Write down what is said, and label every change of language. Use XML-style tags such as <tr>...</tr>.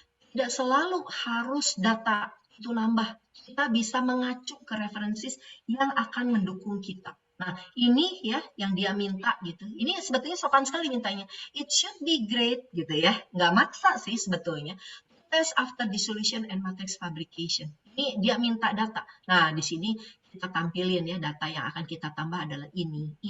<id>Tidak selalu harus data itu nambah. Kita bisa mengacu ke referensi yang akan mendukung kita. Nah, ini ya yang dia minta gitu. Ini sebetulnya sopan sekali mintanya.</id> <en>It should be great</en> <id>gitu ya. Nggak maksa sih sebetulnya.</id> <en>Test after dissolution and matrix fabrication.</en> <id>Ini dia minta data. Nah, di sini kita tampilin ya data yang akan kita tambah adalah ini.</id>